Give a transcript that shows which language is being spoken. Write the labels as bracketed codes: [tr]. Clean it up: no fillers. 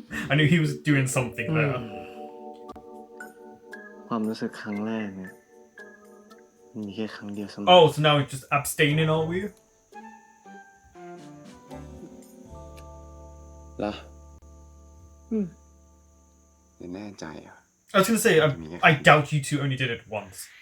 [en] I knew he was doing something there. [th] ความรู้สึกครั้งแรกเนี่ยมีแค่ครั้งเดียวเสมอ [en] Oh, so now we're just abstaining, are we? [th] เหรอแน่ใจอ่ะ [en] I was gonna say, I doubt you two only did it once.